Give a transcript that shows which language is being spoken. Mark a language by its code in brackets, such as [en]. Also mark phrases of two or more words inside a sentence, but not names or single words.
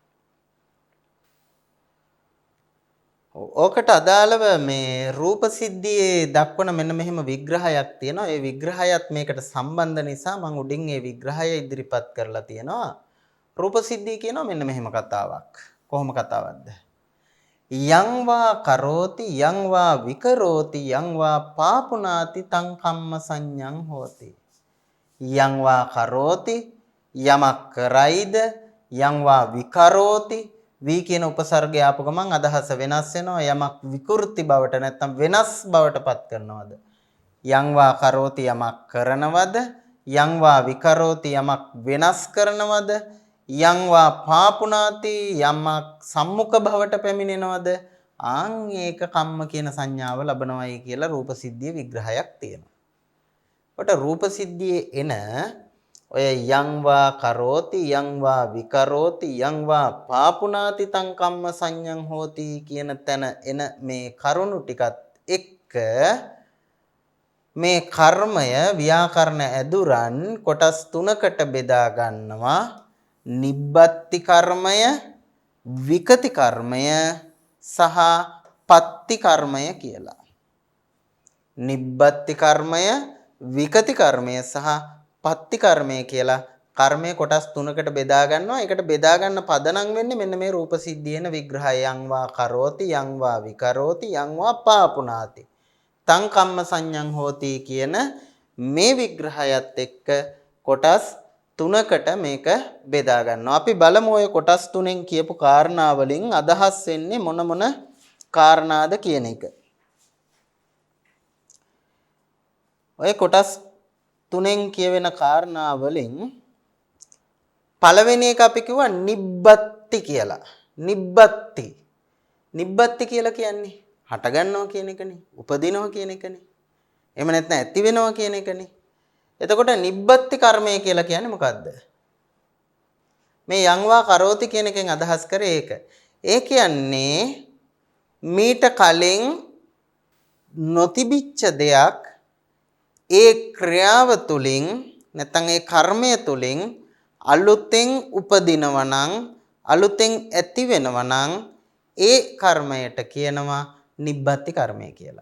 [si] ඕකට අදාළව මේ රූප සිද්ධියේ දක්වන මෙන්න මෙහෙම විග්‍රහයක් තියෙනවා. ඒ විග්‍රහයත් මේකට සම්බන්ධ නිසා මම උඩින් ඒ විග්‍රහය ඉදිරිපත් කරලා තියෙනවා. රූප සිද්ධිය කියනවා මෙන්න මෙහෙම කතාවක්. කොහොම කතාවක්ද? [pi] යං වා කරෝති යං වා විකරෝති යං වා පාපුනාති තං කම්ම සංඤං හෝති. යං වා කරෝති [si] යමක් කරයිද [pi] යං වා විකරෝති [si] වී කියන උපසර්ගය ආපු ගමන් අදහස වෙනස් වෙනවා. යමක් විකෘති බවට නැත්නම් වෙනස් බවට පත් කරනවද? [pi] යං වා කරෝති [si] යමක් කරනවද? [pi] යං වා විකරෝති [si] යමක් වෙනස් කරනවද? [pi] යං වා පාපුනාති [si] යමක් සම්මුඛ බවට පැමිණෙනවද? ආන් ඒක [pi] කම්ම කියන [si] සංඥාව ලබනවායි කියලා රූප සිද්ධිය විග්‍රහයක් තියෙනවා. කොට රූප සිද්ධියේ එන ඔය [pi] යං වා කරෝති යං වා විකරෝති යං වා පාපුනාති තං කම්ම සංඤං හෝති [si] කියන තැන එන මේ කරුණු ටිකත් එක්ක මේ කර්මය ව්‍යාකරණ ඇදුරන් කොටස් තුනකට බෙදා ගන්නවා. නිබ්බත්ති කර්මය, විකති කර්මය සහ පත්ති කර්මය කියලා. නිබ්බත්ති කර්මය, විකති කර්මය සහ පත්ති කර්මය කියලා කර්මය කොටස් තුනකට බෙදා ගන්නවා. ඒකට බෙදා ගන්න පදනම් වෙන්නේ මෙන්න මේ රූප සිද්ධියේන විග්‍රහය. [pi] යං වා කරෝති යං වා විකරෝති යං වා පාපුනාති තං කම්ම සංඤං හෝති [si] කියන මේ විග්‍රහයත් එක්ක කොටස් තුනකට මේක බෙදා ගන්නවා. අපි බලමු ඔය කොටස් තුනෙන් කියපු කාරණා වලින් අදහස් වෙන්නේ මොන මොන කාරණාද කියන එක. ඔය කොටස් තුනෙන් කියවෙන කාරණා වලින් පළවෙනි එක අපි කිව්වා නිබ්බත්ති කියලා. නිබ්බත්ති. නිබ්බත්ති කියලා කියන්නේ හට ගන්නවා කියන එකනේ. උපදිනවා කියන එකනේ. එහෙම නැත්නම් ඇති වෙනවා කියන එකනේ. එතකොට නිබ්බත්ති කර්මය කියලා කියන්නේ මොකද්ද? මේ යං වා කරෝති කියන එකෙන් අදහස් කරේ ඒක. ඒ කියන්නේ මීට කලින් නොතිබිච්ච දෙයක් ඒ ක්‍රියාව තුළින් නැත්නම් ඒ කර්මය තුළින් අලුතෙන් උපදිනවා නම් අලුතෙන් ඇති වෙනවා නම් ඒ කර්මයට කියනවා නිබ්බත්ති කර්මය කියලා.